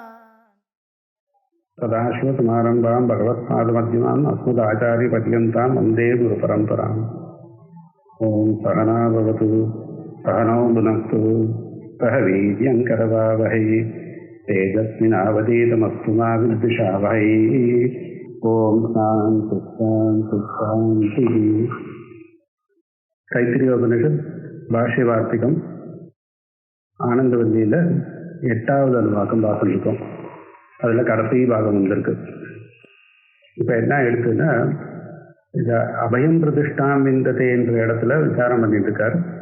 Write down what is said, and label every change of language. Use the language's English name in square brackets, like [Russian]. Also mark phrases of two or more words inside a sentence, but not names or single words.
[Sanskrit] सदाशिवसमारम्भां भगवत्पादमध्यमाम् अस्मदाचार्यपर्यन्तां वन्दे गुरुपरम्पराम्। ॐ सहना भवतु सहनौ भुनक्तु सह वीर्यङ्करवावहै तेजस्विनावधीतमस्तु मा विद्विषावहै। ॐ शान्ति शान्ति शान्तिः। [Tamil] தைத்திரியோபனிஷத் பாஷ்ய வார்த்திகம் ஆனந்தவல்லியில் 8வது அனுவாக்கம் பார்த்துருக்கோம். அதில் கடைசி பாகம் வந்திருக்கு. இப்போ என்ன எடுத்துன்னா, இதை [Sanskrit] अभयं प्रतिष्ठां विन्दते [Tamil] என்ற இடத்துல விசாரம் பண்ணிட்டு இருக்கார்.